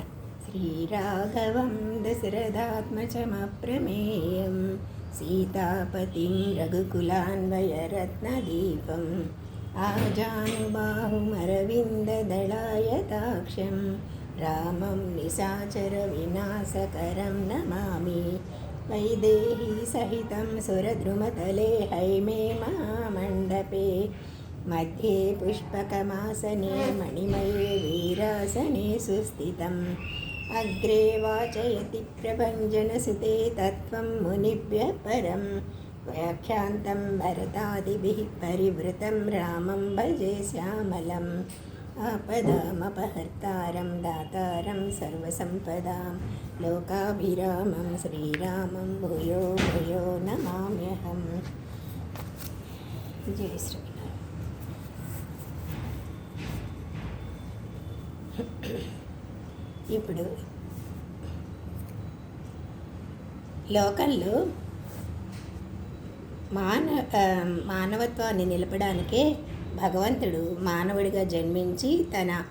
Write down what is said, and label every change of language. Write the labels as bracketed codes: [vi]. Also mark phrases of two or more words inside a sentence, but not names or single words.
[sa] శ్రీరాఘవం దశరథాత్మజమప్రమేయం సీతాపతిం రఘుకులాన్వయరత్నదీపం ఆజానుబాహుమరవిందదళాయతాక్షం రామం నిశాచర వినాశకరం నమామి. వైదేహీ సహితం సురద్రుమతలే హైమే మహామండపే मध्ये पुष्पकमासने मणिमये वीरासने सुस्थितम् अग्रे वाचयति प्रभञ्जनसुते तत्त्वं मुनिभ्यः परं व्याख्यान्तं भरतादिभिः परिवृतं रामं भजे श्यामलम् आपदामपहर्तारं दातारं सर्वसम्पदां लोकाभिरामं श्रीरामं भूयो भूयो नमाम्यहम्. जय श्री. [te] ఇప్పుడు లోకంలో మానవత్వాన్ని నిలపడానికే భగవంతుడు మానవుడిగా జన్మించి తన